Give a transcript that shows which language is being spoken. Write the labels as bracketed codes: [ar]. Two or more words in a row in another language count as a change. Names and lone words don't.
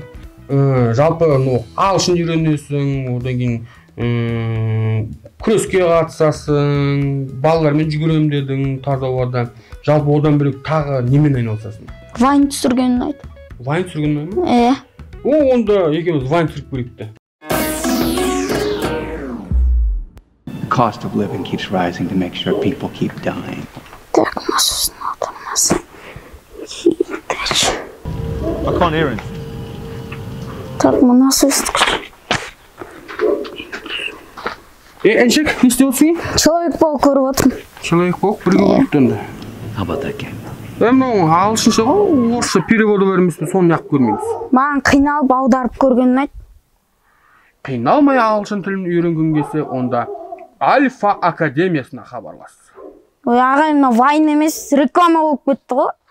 [kk] Жалпы ағылшын үйренесің, одан кейін күреске қатысасың, балалармен жүгіремін дедің таза ауада. Жалпы одан бөлек тағы немен айналысасың? Вайн түсірген ұнайды. Вайн түсірген ұнайды ма? Онда екеуміз вайн түсіріп көрейік те. [en] The cost of living keeps rising to make sure people keep dying. [kk] Так, массасын отырмасы. [en] I can't hear him. [kk] Так, мынасы ыстық. Әншек, не істеп отырсың? Человек-паук көріп отырмын. Человек-паук бірге көріп енді. [en] How about that game? [kk] Мынау ағылшынша ғой, орысша переводы бермейсің, соны неғып көрмейміз. Маған қиналып аударып көрген ұнайды. Қиналмай ағылшын тілін үйренген келсе, онда Альфа Академиясына хабарлас. Ой, ағай, мына вайн емес, реклама болып кетті ғой.